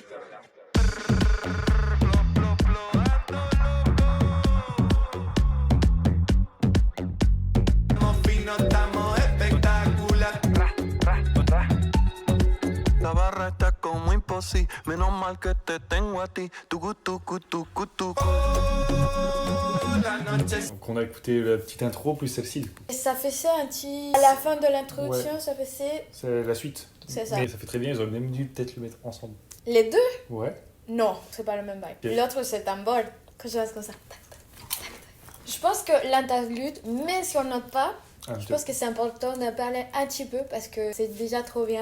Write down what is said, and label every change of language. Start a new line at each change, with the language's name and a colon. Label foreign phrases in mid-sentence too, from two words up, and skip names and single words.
Spanish: Estamos finos, estamos espectacular. La barra está como imposible, menos mal que te tengo a ti. Tucu, tucu, tucu, tucu. La noche
French: Donc on a écouté la petite intro plus celle-ci, du coup. Et ça fait ça un petit... À la fin de l'introduction, ça fait ça... C'est la suite. C'est ça. Mais ça fait très bien, ils auraient même dû peut-être le mettre ensemble. Les deux? Ouais. Non, c'est pas le même vibe. Ok. L'autre, c'est tambor. Que je fasse comme ça. Tac, tac, tac, tac. Je pense que l'interlude, même si on note pas, je pense que c'est important de parler un petit peu parce que c'est déjà trop bien.